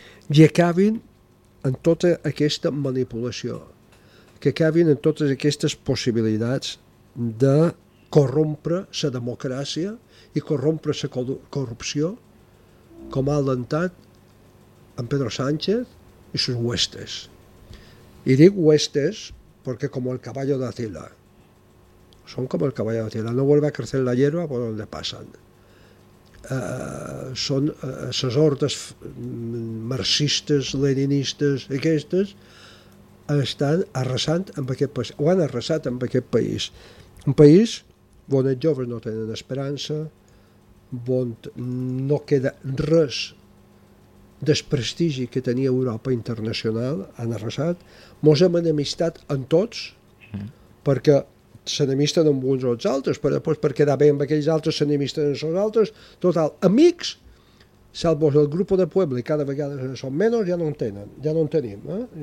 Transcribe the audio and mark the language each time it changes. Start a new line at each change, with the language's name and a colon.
Catalan: I acabin en tota aquesta manipulació, que acabin en totes aquestes possibilitats de corrompre la democràcia i corrompre la corrupció com ha alentat en Pedro Sánchez i
Spanish: sus huestes.
Catalan: I dic huestes perquè com
Spanish: el caballo de Atila.
Catalan: Són com
Spanish: el caballo de Atila. No vuelve a crecer la hierba por donde pasan.
Catalan: Són les hordes marxistes, leninistes, aquestes, estan arrasant amb aquest país. Ho han arrasat amb aquest país. Un país on els joves no tenen esperança, on no queda res del prestigi que tenia Europa internacional, han arrasat, mos hem enemistat en tots, perquè s'enemisten amb uns o els altres, però després per quedar bé amb aquells altres s'enemisten amb els altres, total, amics, salvo el grup de poble, cada vegada són menys, ja no en tenen, ja no en tenim, eh?